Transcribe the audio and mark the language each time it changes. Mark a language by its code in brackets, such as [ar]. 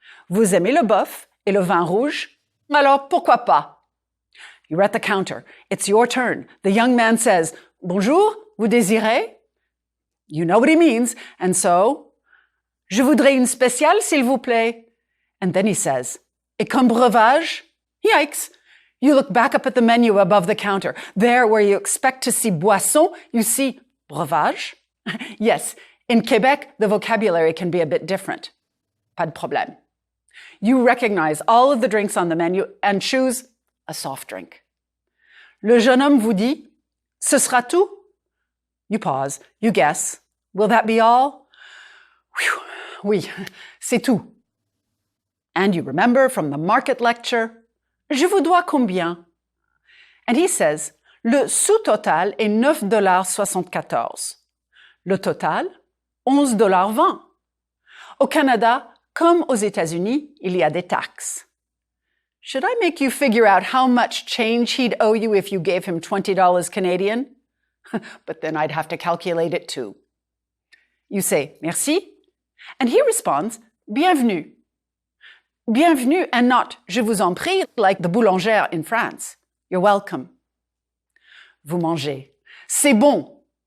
[fr] Vous aimez le bœuf et le vin rouge? Alors, pourquoi pas? [en] You're at the counter. It's your turn. The young man says, [fr] Bonjour, vous désirez? [en] You know what he means. And so, [fr] je voudrais une spéciale, s'il vous plaît. [en] And then he says, [fr] Et comme breuvage? [en] Yikes. You look back up at the menu above the counter. There, where you expect to see boisson, you see breuvage. Yes. In Quebec, the vocabulary can be a bit different. [fr] Pas de problème. [en] You recognize all of the drinks on the menu and choose a soft drink. [fr] Le jeune homme vous dit, Ce sera tout? [en] You pause. You guess. Will that be all? Whew. [fr] Oui, c'est tout. [en] And you remember from the market lecture, [fr] Je vous dois combien? [en] And he says, [fr] Le sous-total est $9,74. Le total, $11,20. Au Canada, comme aux États-Unis, il y a des taxes. [en] Should I make you figure out how much change he'd owe you if you gave him $20 Canadian? But then I'd have to calculate it too. You say, [fr] merci, [en] and he responds, bienvenue. Bienvenue and not, [fr] je vous en prie, [en] like the boulangère in France. You're welcome. [fr] Vous mangez. C'est bon.